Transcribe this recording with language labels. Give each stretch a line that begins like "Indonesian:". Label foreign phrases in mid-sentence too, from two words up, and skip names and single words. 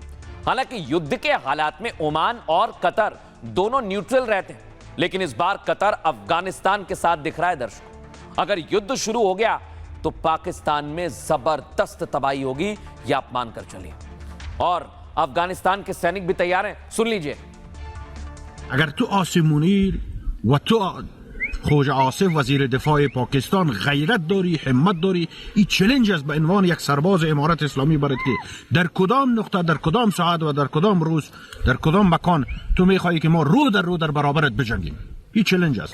Hindi: हालांकि युद्ध के हालात में ओमान और कतर दोनों न्यूट्रल रहते हैं, लेकिन इस बार कतर अफगानिस्तान के साथ दिख रहा है दर्शकों। अगर युद्ध शुरू हो गया तो पाकिस्तान में जबरदस्त तबाही होगी, यह आप मानकर चलिए। और अफगानिस्तान के सैनिक भी तैयार हैं, सुन लीजिए।
Persian: اگر تو عاصم منیر و تو خوج آصف وزیر دفاع پاکستان غیرت داری، همت داری، این چالش است به عنوان یک سرباز امارت اسلامی برات که در کدام نقطه، در کدام ساعت و در کدام روز، در کدام مکان تو میخوای که ما رو در برابرت بجنگیم. این چالش است.